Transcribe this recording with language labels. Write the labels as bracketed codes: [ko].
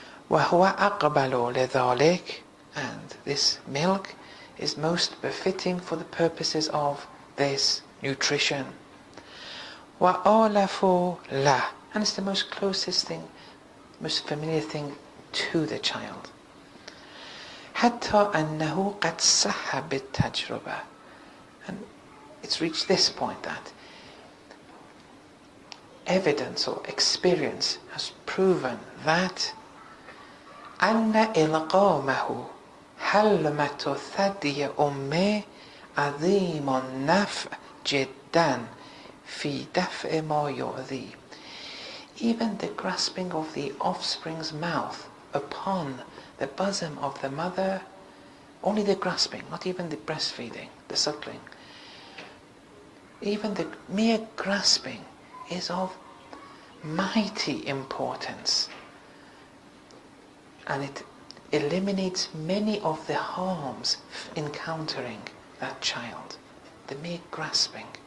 [ar] وَهُوَ أَقْبَلُ لِذَلِكَ, [en] and this milk is most befitting for the purposes of this nutrition. [ar] وَأَوْلَفُ لَهُ, [en] and it's the most closest thing, most familiar thing to the child. [ar] حَتَّى أَنَّهُ قَدْ صَحَّ بِالتَّجْرُبَةِ, [en] and it's reached this point that evidence or experience has proven that [ar] أَنَّ إِلْقَامَهُ حَلْمَةُ ثَدِيَ أُمِّهِ عَظِيمُ النَّفْعِ جِدًّا فِي دَفْعِ مَا يُؤْذِي. [en] Even the grasping of the offspring's mouth upon the bosom of the mother, only the grasping, not even the breastfeeding, the suckling, even the mere grasping is of mighty importance, and it eliminates many of the harms encountering that child, the mere grasping.